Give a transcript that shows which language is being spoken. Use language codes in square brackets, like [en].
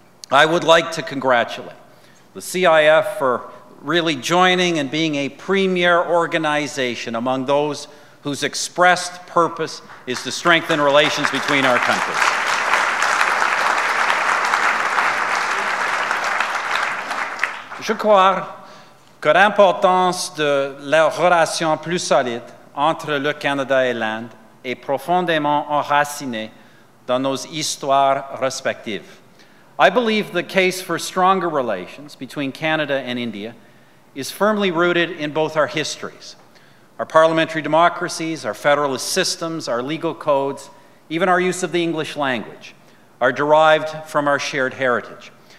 [en] I would like to congratulate the CIF for really joining and being a premier organization among those whose expressed purpose is to strengthen relations between our countries. [fr] Je crois que l'importance de la relation plus solide entre le Canada et l'Inde est profondément enracinée dans nos histoires respectives. [en] I believe the case for stronger relations between Canada and India is firmly rooted in both our histories. Our parliamentary democracies, our federalist systems, our legal codes, even our use of the English language are derived from our shared heritage.